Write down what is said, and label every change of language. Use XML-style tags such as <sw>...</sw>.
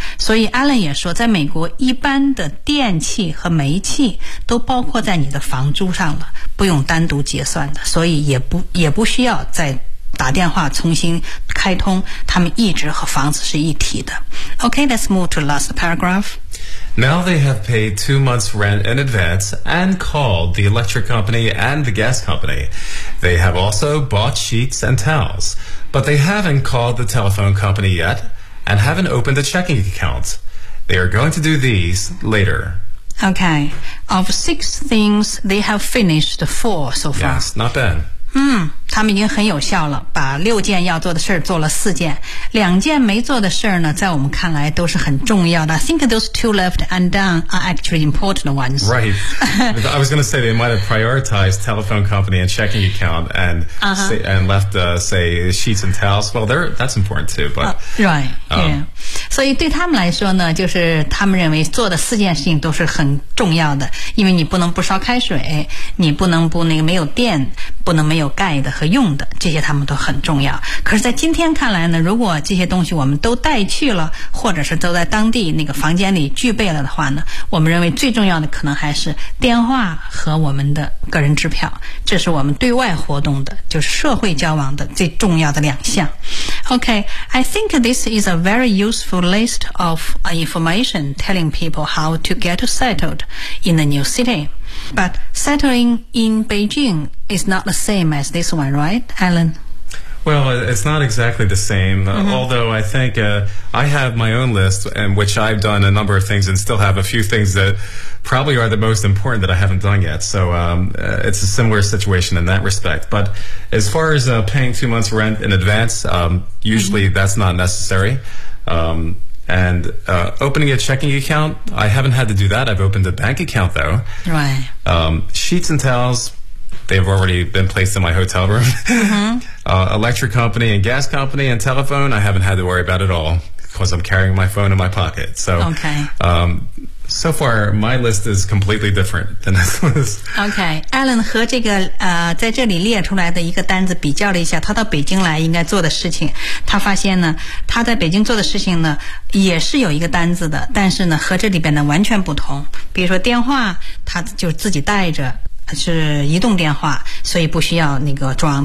<zh>所以 Alan 也说在美国一般的电器和煤气都包括在你的房租上了，不用单独结算的，所以也不需要再打电话重新开通，他们一直和房子是一体的。</zh> <en>OK, let's move to the last paragraph. Now they have paid 2 months rent in advance and called the electric company and the gas company. They have also bought sheets and towels, but they haven't called the telephone company yetand haven't opened a checking account. They are going to do these later. Okay. Of 6 things, they have finished 4 so far. Yes, not bad.</en> <zh>他们已经很有效了，把六件要做的事做了四件，两件没做的事呢，在我们看来都是很重要的。</zh> <en>I think those 2 left undone are actually important ones. Right. I was going to say they might have prioritized telephone company and checking account and,、uh-huh. say, sheets and towels. Well, that's important too, but...、 Yeah.</en> <zh>所以对他们来说呢，就是他们认为做的四件事情都是很重要的，因为你不能不烧开水，你不能不那个没有电，不能没有盖的和用的，这些他们都很重要。可是在今天看来呢，如果这些东西我们都带去了，或者是都在当地那个房间里具备了的话呢，我们认为最重要的可能还是电话和我们的个人支票，这是我们对外活动的，就是社会交往的最重要的两项。</zh> <en>OK, I think this is a very useful list of information telling people how to get settled in the new cityBut settling in Beijing is not the same as this one, right, Alan? Well, it's not exactly the same,、mm-hmm. although I think、I have my own list, in which I've done a number of things and still have a few things that probably are the most important that I haven't done yet. So、it's a similar situation in that respect. But as far as、paying 2 months rent in advance,、usually、mm-hmm. that's not necessary.、And、opening a checking account, I haven't had to do that. I've opened a bank account, though. Right.、 Sheets and towels, they've already been placed in my hotel room. Mm-hmm. Electric company and gas company and telephone, I haven't had to worry about at all because I'm carrying my phone in my pocket. So, okay. So far, my list is completely different than this list. Okay.</en> <zh>Alan 和这个、在这里列出来的一个单子比较了一下他到北京来应该做的事情。他发现呢他在北京做的事情呢也是有一个单子的，但是呢和这里边呢完全不同。比如说电话他就自己带着，是移动电话，所以不需要那个装。</zh>